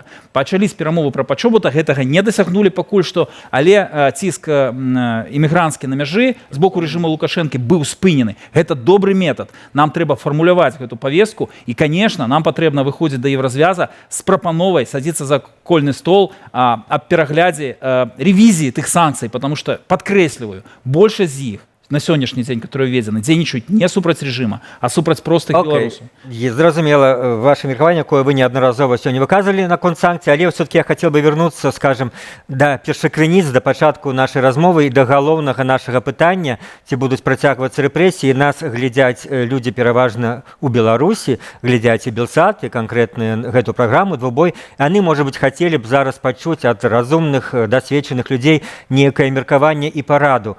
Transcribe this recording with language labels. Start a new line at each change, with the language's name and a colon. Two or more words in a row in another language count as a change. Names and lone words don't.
Belarusian: Пачались перамовы пра пачобута, гэтага не дасягнулі пакуль што, але ціск імігранцкі на мяжы з боку рэжыму Лукашэнкі быў спынены. Гэта добры метад. Нам трэба фармуляваць гэту павестку, і, канешне, нам патрэбна выходзіць да Еўразвяза з прапановай садзіцца за кольны стол аб пераглядзе рэвізіі тых санкцый,
Russian: потому что, подкресливаю, больше
Belarusian: з іх на сённяшні дзень,
Russian: которые введены,
Belarusian: дзейнічаюць не супраць рэжыма, а супраць простых беларусаў. Зразумела ваше меркаванне, якое вы неаднаразова сёння выказывалі наконт санкцый, але
Russian: все-таки я хотел бы вернуться, скажем,
Belarusian: да першакрыніц, да пачатку нашай размовы і да галоўнага нашага пытання, ці будуць працягвацца рэпрэсіі. Нас глядзяць людзі пераважна ў Беларусі, глядзяць і Белсат, і канкрэтна гэту праграму «Двубой». Яны, можа быць, хацелі б зараз пачуць ад разумных, дасведчаных людзей некае меркаванне і параду.